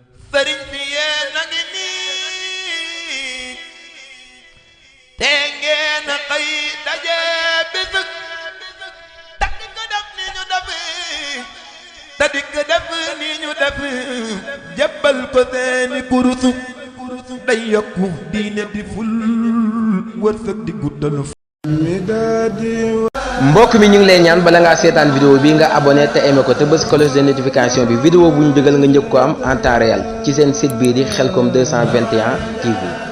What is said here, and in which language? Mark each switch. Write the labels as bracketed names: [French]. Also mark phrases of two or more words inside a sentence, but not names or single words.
[Wolof] Sëriñ si yéen a ngi nii, Te ngeen xëy daje bis, te di ko def ni ñu def, te di ko def ni ñu def, jébbal ko seeni kurus. Day yokku diine di ful, wërsëg di guddal fan. Mbokk mi, ñu ngi lay ñaan, bala ngaa seetaan vidéo bi, nga abonné te aimé ko, te bës [French] cloche de notification [Wolof] bi. Vidéo bu ñu dugal, nga njëkk ko am [French] en temps réel [Wolof] ci seen site bii di Khelcom [French] deux cent vingt et un T V.